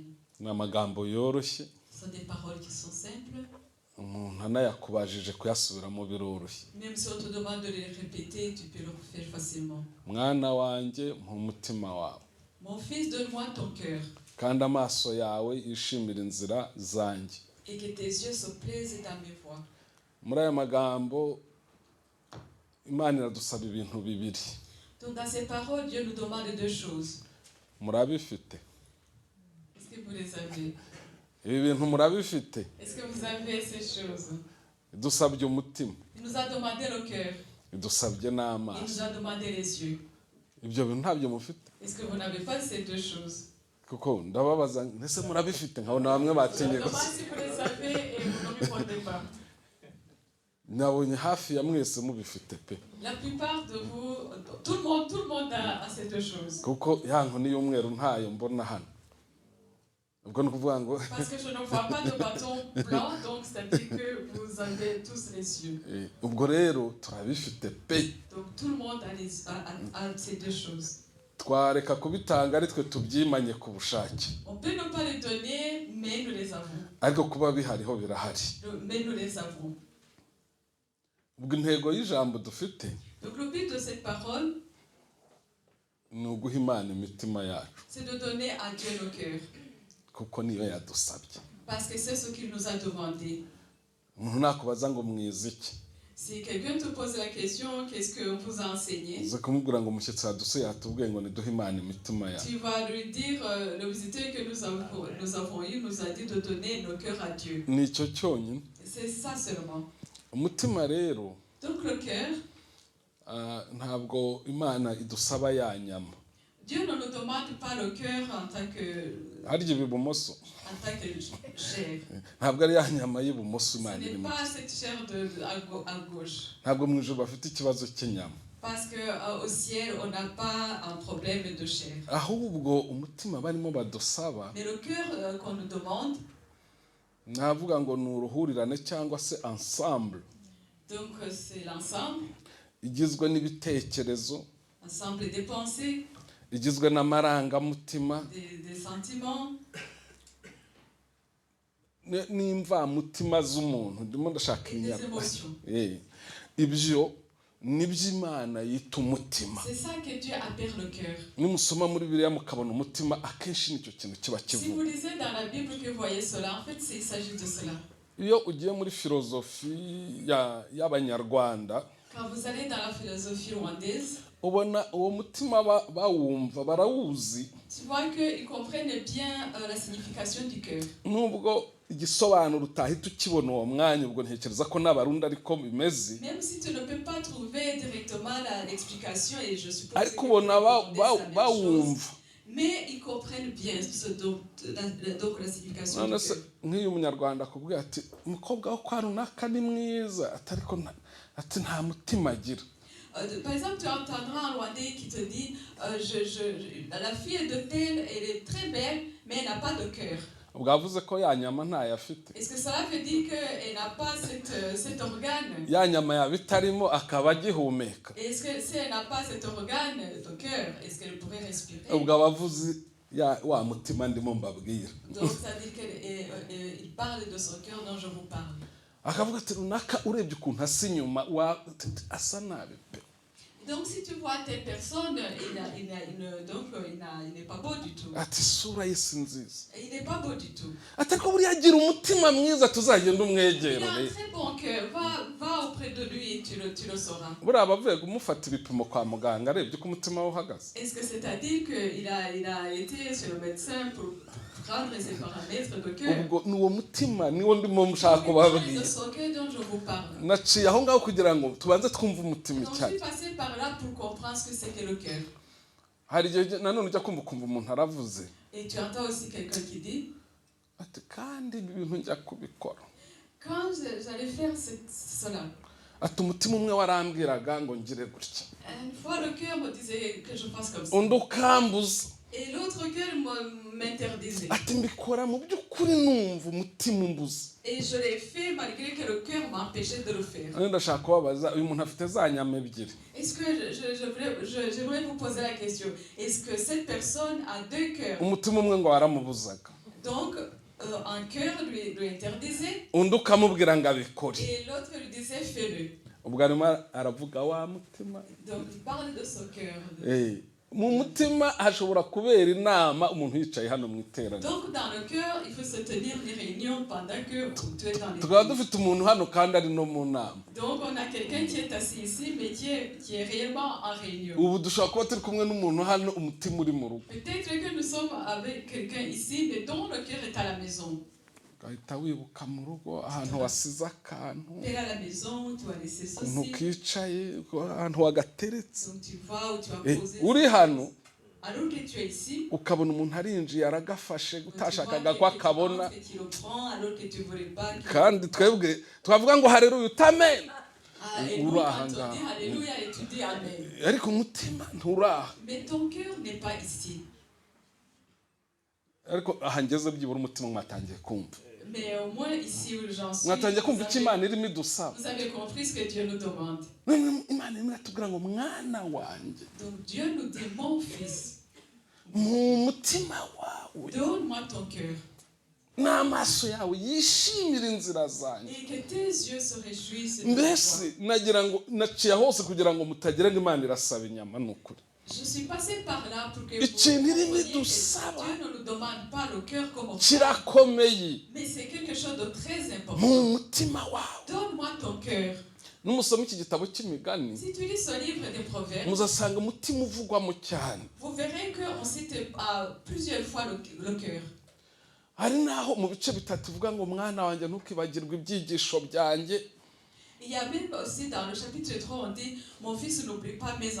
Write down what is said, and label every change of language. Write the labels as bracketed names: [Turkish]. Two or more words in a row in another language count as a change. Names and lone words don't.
[Kinyarwanda] Ni amagambo yoroshye, [French] Ce sont des paroles qui sont simples. [Kinyarwanda] umuntu anayakubajije kuyasubiramo biroroshye. [French] Même si on te demande de les répéter, tu peux le faire facilement. [Kinyarwanda] Mwana wanjye mpa umutima wawe, [French] Mon fils, donne-moi ton cœur [Kinyarwanda] kandi amaso yawe yishimira inzira zanjye. [French] et que tes yeux se plaisent dans mes voies. [Kinyarwanda] muri aya magambo Imana iradusaba ibintu bibiri. [French] Donc dans ces paroles, Dieu nous demande deux choses. [Kinyarwanda] Murabifite? [French] Est-ce que vous les avez? [Kinyarwanda] Ibi bintu murabifite? [French] Est-ce que vous avez ces choses? [Kinyarwanda] Idusabye umutima, [French] Il nous a demandé le cœur. [Kinyarwanda] idusabye [French] Il [Kinyarwanda] n'amaso. [French] nous a demandé les yeux. [Kinyarwanda] Ibyo bintu ntabyo mufite? [French] Est-ce que vous n'avez pas ces deux choses? [Kinyarwanda] Kuko ndababaza ese murabifite nkabona bamwe batinye [French] Je [Kinyarwanda] gusa. [French] demande si vous les avez et vous ne répondez pas. [Kinyarwanda] Nabonye hafi ya mwese mubifite pe. [French] La plupart de vous, tout le monde a ces deux choses. [Kinyarwanda] Kuko ya nkoni y'umweru ntayo mbona hano. Ubwo ni ukuvuga ngo [French] Parce que je ne vois pas de bâton blanc, donc c'est-à-dire que vous avez tous les yeux. [Kinyarwanda] ubwo rero turabifite pe. [French] Donc tout le monde a ces deux choses. [Kinyarwanda] Twareka kubitanga ari twe tubyimanye ku bushake. [French] On peut ne pas les donner, mais nous les avons. [Kinyarwanda] Ariko kuba bihariho birahari. [French] Mais nous les avons. [Kinyarwanda] Ubwo intego y'ijambo dufite [French] Donc le but de cette parole, [Kinyarwanda] ni uguha Imana imitima yacu, [French] c'est de donner à Dieu le cœur. [Kinyarwanda] kuko niyo yadusabye. [French] Parce que c'est ce qu'il nous a demandé. [Kinyarwanda] Umuntu nakubaza ngo mwize iki, [French] Si quelqu'un te pose la question, qu'est-ce qu'on vous a enseigné? [Kinyarwanda] uze kumubwira ngo umushyitsi yadusuye yatubwiye ngo niduhe Imana imitima yacu. [French] Tu vas lui dire, le visiteur que nous avons eu nous a dit de donner nos cœurs à Dieu. [Kinyarwanda] Ni icyo cyonyine. [French] C'est ça seulement. [Kinyarwanda] Umutima rero [French] Donc le cœur, [Kinyarwanda] ntabwo Imana idusaba ya nyama. [French] Dieu ne nous demande pas le cœur en tant que [Kinyarwanda] Harya ibumoso [French] chair. [Kinyarwanda] ntabwo ari ya nyama y'ibumoso [French] Ce [Kinyarwanda] Imana [French] n'est [Kinyarwanda] irimo. [French] pas cette chair à gauche. [Kinyarwanda] Ntabwo mu ijuru bafite ikibazo cy'inyama, [French] Parce qu'au ciel, on n'a pas un problème de chair. [Kinyarwanda] ahubwo umutima barimo badusaba [French] Mais le cœur qu'on nous demande, [Kinyarwanda] navuga ngo ni uruhurirane cyangwa se ensemble [French] donc c'est l'ensemble, [Kinyarwanda] igizwe n'ibitekerezo, [French] ensemble des pensées, [Kinyarwanda] igizwe n'amarangamutima [French] des sentiments, [Kinyarwanda] n'imvamutima z'umuntu. Ndimo ndashaka [French] et des [Kinyarwanda] inyama. [French] émotions. [Kinyarwanda] Ibyo nibyo Imana yita umutima. [French] C'est ça que Dieu appelle le cœur. [Kinyarwanda] Nimusoma muri Bibiliya mukabona umutima, akenshi nicyo kintu kiba [French] Si vous [Kinyarwanda] kivuga. [French] lisez dans la Bible que vous voyez cela, en fait, il s'agit de cela. [Kinyarwanda] Iyo ugiye muri filozofi y'Abanyarwanda, [French] Quand vous allez dans la philosophie rwandaise, [Kinyarwanda] ubona uwo mutima bawumva, barawuzi, [French] tu vois qu'ils comprennent bien la signification du cœur. [Kinyarwanda] nubwo igisobanuro utahita ukibona uwo mwanya. Ubwo ntekereza ko n'Abarundi ariko bimeze, [French] Même si tu ne peux pas trouver directement l'explication, et je suppose [Kinyarwanda] ariko [French] que [Kinyarwanda] ubona [French] les Rwandais, c'est la même chose, [Kinyarwanda] bawumva. [French] mais ils comprennent bien donc la signification [Kinyarwanda] None [French] du [Kinyarwanda] se [French] cœur. [Kinyarwanda] nk'iyo umunyarwanda akubwira ati umukobwa wo kwa runaka ni mwiza, ariko ati nta mutima agira. [French] Par exemple, tu entendras un Rwandais qui te dit la fille de telle, elle est très belle, mais elle n'a pas de cœur. [Kinyarwanda] Ubwo avuze ko ya nyama ntayo afite. [French] Est-ce que cela veut dire qu'elle n'a pas cet organe? [Kinyarwanda] Ya nyama yaba itarimo akaba agihumeka. [French] Est-ce que si elle n'a pas cet organe de cœur, est-ce qu'elle pourrait respirer? [Kinyarwanda] Ubwo abavuzi wa mutima ndimo mbabwira. [French] Donc ça veut dire qu'il parle de son cœur dont je vous parle. [Kinyarwanda] Akavuga ati runaka urebye ukuntu asa inyuma asa nabi pe. [French] Donc si tu vois telle personne, il n'est pas beau du tout. [Kinyarwanda] Ati isura ye si nziza. [French] Il n'est pas beau du tout. [Kinyarwanda] Ati ariko buriya agira umutima mwiza tuzagenda [French] Il a [Kinyarwanda] umwegere. [French] un très bon cœur. Va auprès de lui et tu le sauras. [Kinyarwanda] Buriya abavuye kumufata ibipimo kwa muganga arebye uko umutima we uhagaze. [French] Est-ce que c'est-à-dire qu'il a été chez le médecin pour prendre ses paramètres de cœur? [Kinyarwanda] Ubwo ni uwo mutima niwo ndimo mushaka [French] C'est [Kinyarwanda] kubabwira. [French] de son cœur dont je vous parle. [Kinyarwanda] Naciye aho ngaho kugira ngo tubanze twumve umutima [French] Donc je [Kinyarwanda] cyane. [French] suis passé par là pour comprendre ce que c'est que le cœur. [Kinyarwanda] Hari igihe nanone ujya kumva umuntu aravuze [French] Et tu entends aussi quelqu'un qui dit, [Kinyarwanda] ati kandi ibi bintu njya kubikora. [French] quand j'allais faire cela, [Kinyarwanda] Ati umutima umwe warambwiraga ngo ngire gutya, [French] une fois le cœur me disait que je fasse comme ça. [Kinyarwanda] undi ukambuza. [French] Et l'autre cœur m'interdisait. [Kinyarwanda] Ati mbikora mu by'ukuri numva umutima umbuza. [French] Et je l'ai fait malgré que le cœur m'empêchait de le faire. [Kinyarwanda] Ndashaka kubabaza uyu muntu afite za nyama ebyiri. [French] Est-ce que j'aimerais vous poser la question, est-ce que cette personne a deux cœurs? [Kinyarwanda] Umutima umwe ngo waramubuzaga, [French] Donc un cœur lui interdisait [Kinyarwanda] undi ukamubwira ngo abikore. [French] et l'autre lui disait fais-le. [Kinyarwanda] Ubwo arimo aravuga wa mutima. [French] Donc il parle de son cœur. [Kinyarwanda] mu mutima hashobora kubera inama umuntu yicaye hano mu iteraniro. [French] Donc dans le cœur, il faut se tenir des réunions pendant que tu es dans [Kinyarwanda] tukaba [French] l'église. [Kinyarwanda] dufite umuntu hano kandi ari no mu nama. [French] Donc on a quelqu'un qui est assis ici, mais qui est réellement en réunion. [Kinyarwanda] ubu dushobora kuba turi kumwe n'umuntu hano umutima uri mu rugo. [French] Peut-être que nous sommes avec quelqu'un ici, mais dont le cœur est à la maison. [Kinyarwanda] ugahita wibuka mu rugo ahantu wasize akantu, [French] Tu es à la maison, tu as laissé [Kinyarwanda] ukuntu [French] ceci. [Kinyarwanda] kicaye, ahantu wagateretse. [French] Donc tu vas où tu as posé. [Kinyarwanda] uri hano [French] Alors que tu es ici, [Kinyarwanda] ukabona umuntu arinjiye aragafashe [French] tu [Kinyarwanda] utashakaga ko [French] vois que [Kinyarwanda] akabona, [French] tu le prends, alors que tu ne voulais pas. [Kinyarwanda] kandi twebwe twavuga ngo hareruya utamena. [French] Et nous, quand on dit Alléluia, et tu dis Amen. [Kinyarwanda] ariko umutima nturaha. [French] Mais ton cœur n'est pas ici. [Kinyarwanda] ariko aha ngeze byibura umutima mwatangiye kumva. [French] Mais au moins ici où j'en suis, [Kinyarwanda] mwatangiye kumva icyo Imana irimo idusaba. [French] vous avez compris ce que Dieu nous demande. [Kinyarwanda] Imana irimo iratubwira ngo mwana wanjye, [French] Donc Dieu nous dit, mon fils, [Kinyarwanda] mu mutima wawe [French] donne-moi ton cœur. [Kinyarwanda] n'amaso yawe yishimira inzira zanjye. [French] Et que tes yeux se réjouissent de toi. [Kinyarwanda] mbese nagira ngo naciye hose kugira ngo mutagira ngo Imana irasaba inyama. ni ukuri [French] Je suis passé par là pour que [Kinyarwanda] ikintu [French] vous [Kinyarwanda] irimo [French] compreniez que [Kinyarwanda] idusaba [French] Dieu ne nous demande pas le cœur comme on fait, [Kinyarwanda] kirakomeye. [French] mais c'est quelque chose de très [Kinyarwanda] mu [French] important. [Kinyarwanda] mutima wawe. [French] Donne-moi ton cœur. [Kinyarwanda] numusoma iki gitabo cy'imigani [French] Si tu lis ce livre des Proverbes, [Kinyarwanda] muzasanga umutima uvugwamo cyane. [French] vous verrez qu'on cite plusieurs fois le cœur. [Kinyarwanda] hari naho mu bice bitatu uvuga ngo mwana wanjye ntukibagirwe ibyigisho byanjye. [French] Il y a même aussi dans le chapitre 3, on dit, mon fils, n'oublie pas mes